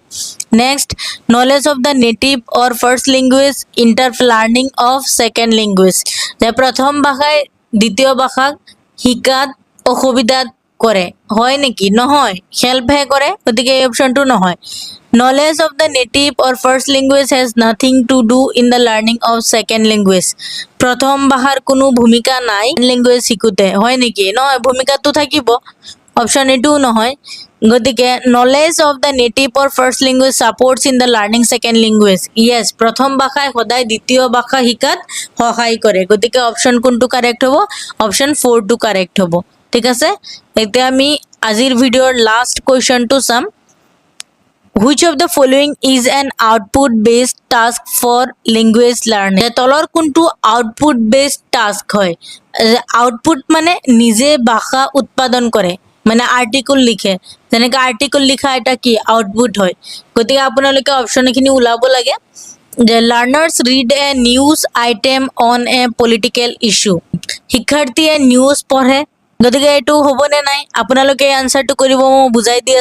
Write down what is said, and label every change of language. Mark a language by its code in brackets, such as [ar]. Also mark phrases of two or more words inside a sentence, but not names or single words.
[en] Next, knowledge of the native or first language inter learning of second language. [as] যে প্ৰথম ভাষাই দ্বিতীয় ভাষাক শিকাত অসুবিধাত কৰে, হয় নেকি? নহয়, হেল্পহে কৰে, গতিকে এই অপশ্যনটো নহয়। [en] Knowledge of the native or first language has nothing to do in the learning of second language. [as] প্ৰথম ভাষাৰ কোনো ভূমিকা নাই লেংগুৱেজ শিকোতে, হয় নেকি? নহয়, ভূমিকাটো থাকিব। অপশ্যন এইটোও নহয়। গতিকে [en] Knowledge of the native or first language supports in the learning second language yes [as] প্ৰথম ভাষাই সদায় দ্বিতীয় ভাষা শিকাত সহায় কৰে গতিকে অপশ্যন কোনটো কাৰেক্ট হ'ব অপশ্যন 4 টো কাৰেক্ট হ'ব ঠিক আছে এতিয়া আমি আজিৰ ভিডিঅ'ৰ লাষ্ট কুৱেশ্যনটো চাম [en] Which of the following is an output based task for language learning? [as] তলৰ কোনটো [en] output based task [as] হয় output মানে নিজে ভাষা উৎপাদন কৰে মানে আৰ্টিকল লিখে যেনেকৈ আৰ্টিকল লিখা এটা কি আউটপুট হয় গতিকে আপোনালোকে অপশ্যন এখিনি ওলাব লাগে যে লাৰ্নাৰ্ছ [en] read a news item on a political issue [as] শিক্ষাৰ্থীয়ে নিউজ পঢ়ে গতিকে এইটো হ'বনে নাই আপোনালোকে এই আনসাৰটো কৰিব মই বুজাই দি